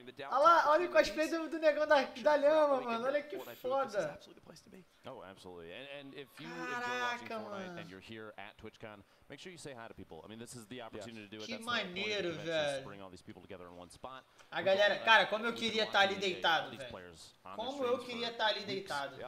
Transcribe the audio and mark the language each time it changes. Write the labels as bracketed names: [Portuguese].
[Portuguese] Olha lá, olha o cosplay do Negão da Lhama, mano. Olha que foda. [English] Oh, absolutely. And if you enjoy watching Fortnite and you're here at TwitchCon, make sure you say hi to people. I mean, this is the opportunity to do it. [Portuguese] Que maneiro, velho. [English] Bring all these people together in one spot. [Portuguese] A galera, cara, como eu queria estar ali deitado, velho. Como eu queria estar ali deitado.